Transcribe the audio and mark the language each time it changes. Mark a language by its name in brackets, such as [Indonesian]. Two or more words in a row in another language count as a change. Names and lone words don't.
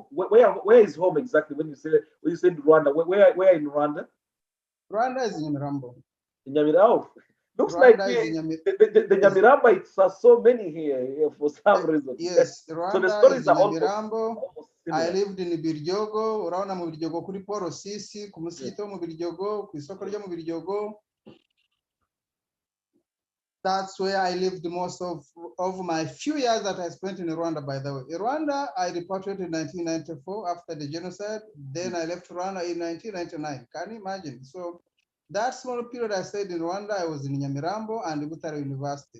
[English] Where is home exactly? When you say Rwanda, where in Rwanda? Rwanda is in Nyamirambo. In Nyamirambo. Looks Rwanda like the Nyamirambo, it's so many here for some reason. Yes, Rwanda so the stories is in Nyamirambo. I lived in Birjogo, [Kinyarwanda] uraona mu Birjogo kuri Paul Sisi, ku musigiti wo mu Birjogo, ku isoko ryo mu Birjogo. [English] That's where I lived most of my few years that I spent in Rwanda, by the way. In Rwanda, I repatriated in 1994 after the genocide. Then I left Rwanda in 1999. Can you imagine? So that small period I stayed in Rwanda, I was in Nyamirambo and Butare University.